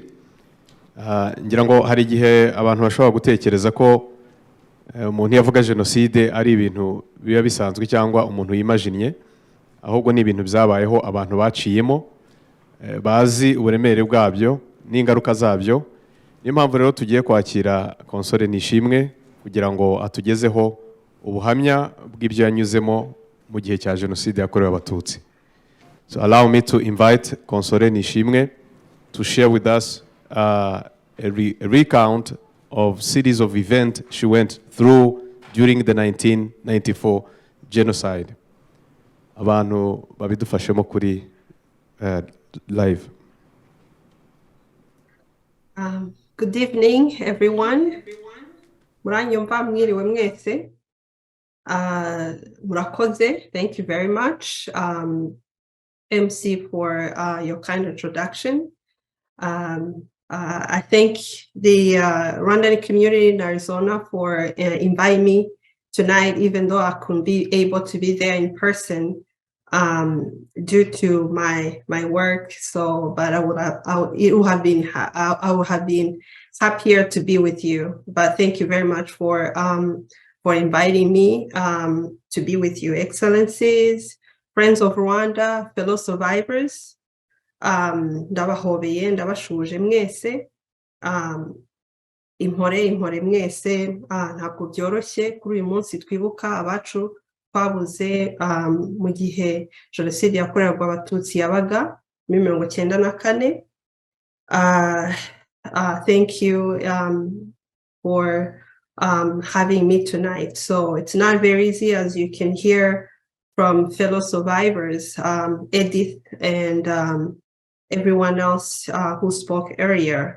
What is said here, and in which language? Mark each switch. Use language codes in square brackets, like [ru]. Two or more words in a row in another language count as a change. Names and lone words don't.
[rw] Ngira ngo hari igihe abantu bashobora gutekereza ko umuntu yavuga Genocide ari ibintu biba bisanzwe cyangwa umuntu yimajinnye, ahubwo ni ibintu byabayeho abantu baciyemo, bazi uburemere bwabyo n'ingaruka zabyo. Niyo mpamvu rero tugiye kwakira Console Nishimwe kugira ngo atugezeho ubuhamya bw'ibyo yanyuzemo mu gihe cya Genocide yakorewe Abatutsi. [en] So allow me to invite Console Nishimwe to share with us a recount of series of events she went through during the 1994 genocide. [rw] Abantu babidufashemo [en] kuri live. Good evening, everyone. [rw] Muranyumva mwiriwe mwese. Murakoze, [en] thank you very much, MC, for your kind introduction. I thank the Rwandan community in Arizona for inviting me tonight, even though I couldn't be able to be there in person due to my work. So, but I would have been happier to be with you. But thank you very much for inviting me to be with you, Excellencies, friends of Rwanda, fellow survivors. [rw] Ndabahobeye, ndabashuje mwese. Impore mwese, ntabwo byoroshye kuri uyu munsi twibuka abacu twabuze mu gihe jenoside yakorerwaga abatutsi yabaga muri 1994. [en] Thank you for having me tonight. So it's not very easy, as you can hear from fellow survivors, Edith and everyone else who spoke earlier.